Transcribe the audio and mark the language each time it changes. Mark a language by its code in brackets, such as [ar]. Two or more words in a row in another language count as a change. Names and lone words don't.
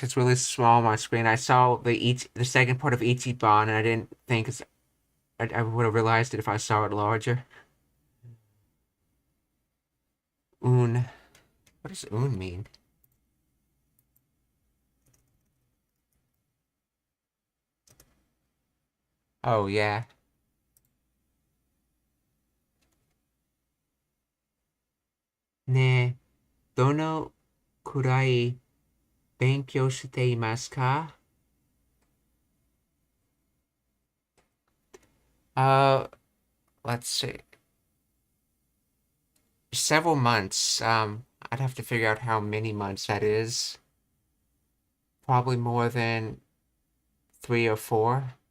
[en] It's really small on my screen. I saw the second part of Ichiban, and I didn't think I would have realized it if I saw it larger. Un. What does un mean? Oh yeah. [ja] ね、どのくらい勉強していますか? [en] Uh, let's see. Several months. I'd have to figure out how many months that is. Probably more than 3 or 4.